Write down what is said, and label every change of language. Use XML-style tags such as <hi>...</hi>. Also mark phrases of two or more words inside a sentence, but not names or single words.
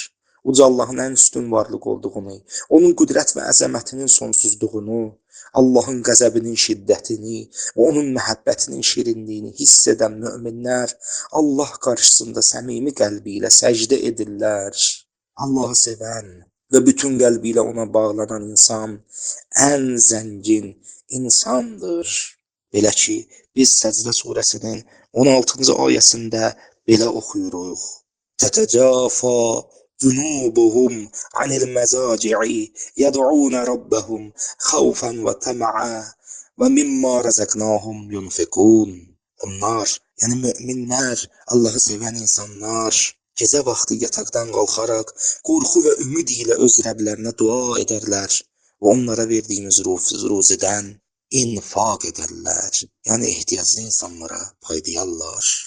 <az>Uca Allahın ən üstün varlıq olduğunu, onun qüdrət və əzəmətinin sonsuzluğunu, Allahın qəzəbinin şiddətini və onun məhəbbətinin şirinliyini hiss edən möminlər Allah qarşısında səmimi qəlbi ilə səcdə edirlər. Allahı sevən və bütün qəlbi ilə ona bağlanan insan ən zəngin insandır. Belə ki, biz Səcdə surəsinin 16-cı ayəsində belə oxuyuruq.</az> <ar>Tətəcəfa جنوبهم عن المزاجع يدعون ربهم خوفا وطمعا ومما رزقناهم ينفقون.</ar> <az>Onlar, yəni möminlər, Allahı sevən insanlar, gecə vaxtı yataqdan qalxaraq, qorxu və ümid ilə öz Rəblərinə dua edərlər və onlara verdiyimiz ruzidən infaq edərlər. Yəni ehtiyaclı insanlara paylayarlar.</az>